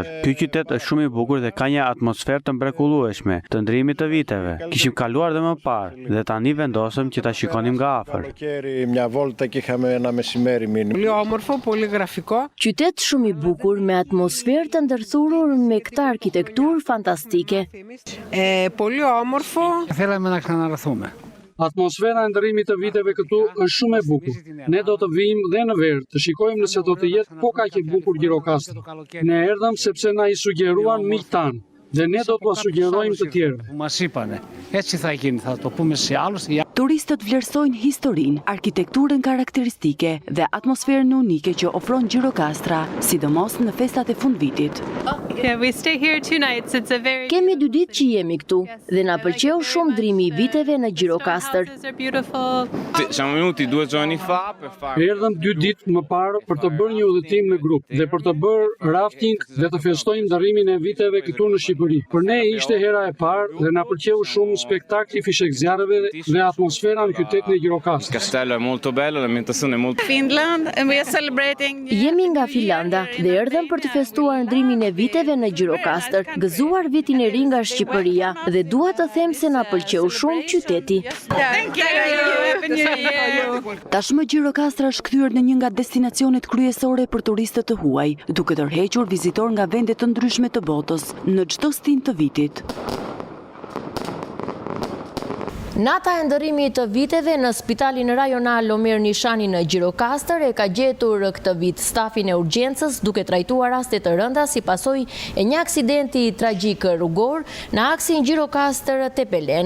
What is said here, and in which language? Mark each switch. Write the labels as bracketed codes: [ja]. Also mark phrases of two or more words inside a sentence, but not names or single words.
[sq] Ky qytet është shumë i bukur dhe ka një atmosferë të mrekullueshme, të ndrimit të viteve. Kishim kaluar dhe më parë dhe tani vendosëm që ta shikonim nga afër. Qytet shumë i bukur me atmosferë të ndërthurur me këtë arkitekturë fantastike. [el] Πολύ όμορφο. Θέλαμε να ξαναρθούμε. [sq] Atmosfera e ndërrimit të viteve këtu është shumë e bukur. Ne do të vijmë dhe në verë, të shikojmë nëse do të jetë po kaq e bukur Gjirokastra. Ne erdhëm sepse na i sugjeruan miq tanë dhe ne do t'ua sugjerojmë të tjerëve. [el] Μας είπανε, έτσι θα γίνει, θα το πούμε σε άλλους. [sq] Turistët vlerësojnë historinë, arkitekturën karakteristike dhe atmosferën unike që ofron Gjirokastra, sidomos në festat e fundvitit. Kemi 2 ditë që jemi këtu dhe na pëlqeu shumë ndrimi i viteve në Gjirokastër. Erdhëm 2 ditë më parë për të bërë një udhëtim në grup dhe për të bërë rafting dhe të festojmë ndërrimin e viteve këtu në Shqipëri. Për ne ishte hera e parë dhe na pëlqeu shumë spektakli fishekzjarëve dhe atmosfera në qytetin e Gjirokastër. [it] Castello è molto bello, l'ambientazione è molto [en] Finland, and we are celebrating. [sq] Jemi nga Finlanda dhe erdhëm për të festuar ndrimin e viteve në Gjirokastër, gëzuar vitin e ri nga Shqipëria dhe dua të them se na pëlqeu shumë qyteti. [en] Thank you. Happy New Year. [sq] Tashmë Gjirokastra është kthyer në një nga destinacionet kryesore për turistët të huaj, duke tërhequr vizitor nga vende të ndryshme të botës në çdo stin të vitit. Nata e ndërrimit të viteve në Spitalin Rajonal Omer Nishani në Gjirokastër e ka gjetur këtë vit stafin e urgjencës duke trajtuar raste të rënda si pasojë e një aksidenti tragjik rrugor në aksin Gjirokastër-Tepelen.